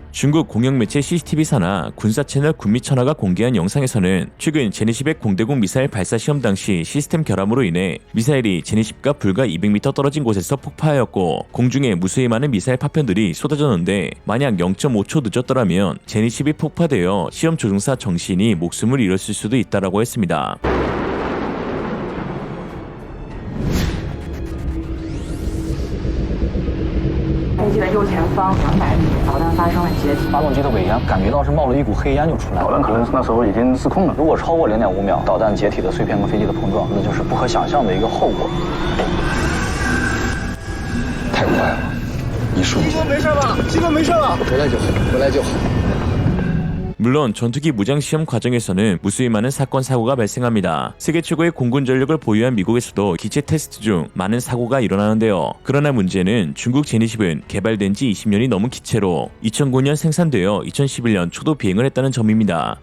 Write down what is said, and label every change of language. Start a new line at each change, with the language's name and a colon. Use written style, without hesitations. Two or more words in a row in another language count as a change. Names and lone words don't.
Korean: 중국 공영 매체 CCTV사나 군사 채널 군미천하가 공개한 영상에서는 최근 제니10의 공대공 미사일 발사 시험 당시 시스템 결함으로 인해 미사일이 제니10과 불과 200m 떨어진 곳에서 폭파하였고, 공중에 무수히 많은 미사일 파편들이 쏟아졌는데 만약 0.5초 늦었더라면 제니10이 폭파되어 시험 조종사 정신이 목숨을 잃었을 수도 있다라고 했습니다.
Chinese: 飞机的右前方200米，导弹发生了解体。发动机的尾烟感觉到是冒了一股黑烟就出来了，导弹可能那时候已经失控了。如果超过0.5秒，导弹解体的碎片跟飞机的碰撞，那就是不可想象的一个后果。太快了，一瞬间。没事吧？基本没事了。回来就好，回来就好。
Korean: 물론 전투기 무장 시험 과정에서는 무수히 많은 사건 사고가 발생합니다. 세계 최고의 공군 전력을 보유한 미국에서도 기체 테스트 중 많은 사고가 일어나는데요. 그러나 문제는 중국 제니10은 개발된 지 20년이 넘은 기체로 2009년 생산되어 2011년 초도 비행을 했다는 점입니다.